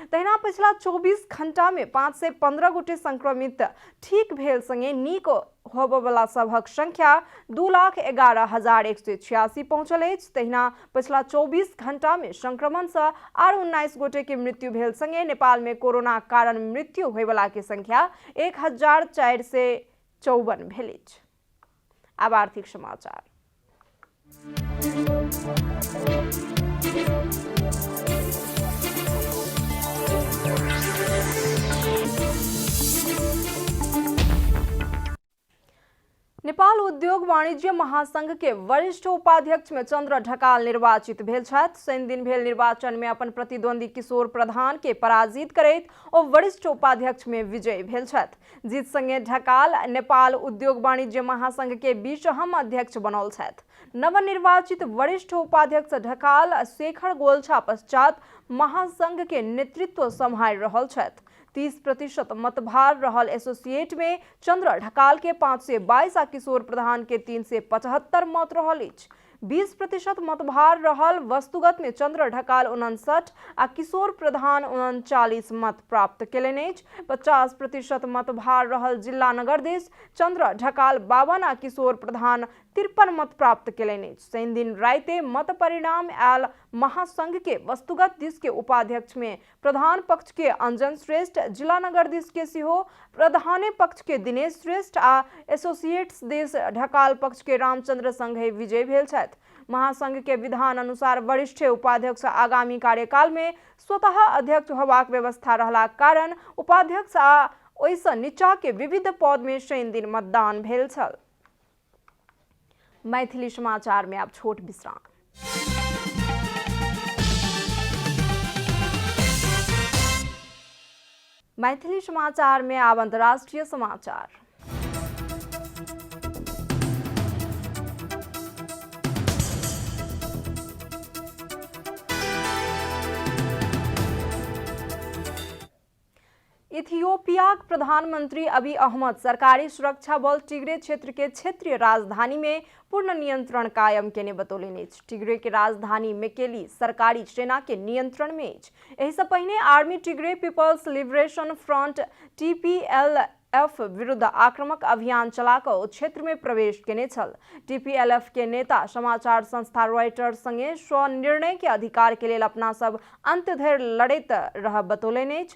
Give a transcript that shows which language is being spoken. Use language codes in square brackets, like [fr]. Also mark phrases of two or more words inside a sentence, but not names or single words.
[mai] तहिना पिछला 24 घंटा में 515 गोटे संक्रमित ठीक भेल संगे नीक होबवला सभक संख्या 2,11,186 पहुंचल अछि। तहिना पिछला 24 घंटा में संक्रमण से आर 19 गोटे के मृत्यु भेल संगे नेपाल में कोरोना कारण मृत्यु होयवला के संख्या 1,454 भेल अछि। अब आर्थिक समाचार। नेपाल उद्योग वाणिज्य महासंघ के वरिष्ठ उपाध्यक्ष में चंद्र ढकाल निर्वाचित भेल छथि। शनि दिन भेल निर्वाचन में अपन प्रतिद्वंदी किशोर प्रधान के पराजित करैत ओ वरिष्ठ उपाध्यक्ष में विजयी भेल छथि। जीत संगे ढकाल नेपाल उद्योग वाणिज्य महासंघ के 20 अध्यक्ष बनल छथि। नवनिर्वाचित वरिष्ठ उपाध्यक्ष ढकाल शेखर गोल्छा पश्चात महासंघ के नेतृत्व सम्हारि रहल छथि। 30% मतभार रहल एसोसिएट में चंद्र ढकाल के 522 आ किशोर प्रधान के 375 मत रहल अछि। 20% मतभार रहल वस्तुगत में चंद्र ढकाल 59 आ किशोर प्रधान 39 मत प्राप्त केलनि अछि। 50% मतभार रहल जिला नगर देश चंद्र ढकाल 52 आ किशोर प्रधान 53 मत प्राप्त केलनि अछि। शनि दिन राइते मत परिणाम आयल। महासंघ के वस्तुगत दिश के उपाध्यक्ष में प्रधान पक्ष के अंजन श्रेष्ठ, जिला नगर दिश के सिहो प्रधाने पक्ष के दिनेश श्रेष्ठ आ एसोसिएट्स देश ढकाल पक्ष के रामचंद्र संघे विजय भेल छथि। महासंघ के विधान अनुसार वरिष्ठ उपाध्यक्ष आगामी कार्यकाल में स्वतः अध्यक्ष होबाक व्यवस्था रहलाक कारण उपाध्यक्ष आ ओइसँ नीचा के विविध पद में शनि दिन मतदान भेल छल। मैथिली समाचार में अब छोट विश्राम। मैथिली समाचार में अब अंतर्राष्ट्रीय समाचार। इथियोपिया प्रधानमंत्री अबी अहमद सरकारी सुरक्षा बल टिग्रे क्षेत्र के क्षेत्रीय राजधानी में पूर्ण नियंत्रण कायम केने बतौलनि अछि। टिग्रे के राजधानी मेकेली सरकारी सेना के नियंत्रण में अछि। एहि से पहिने आर्मी टिग्रे पीपल्स लिबरेशन फ्रंट TPLF विरुद्ध आक्रामक अभियान चलाकर क्षेत्र में प्रवेश केने छल। TPLF के नेता समाचार संस्था रॉयटर्स संगे स्वनिर्णय के अधिकार के लिए अपना सब अंत धरि लड़ैत रह बतौलनि अछि।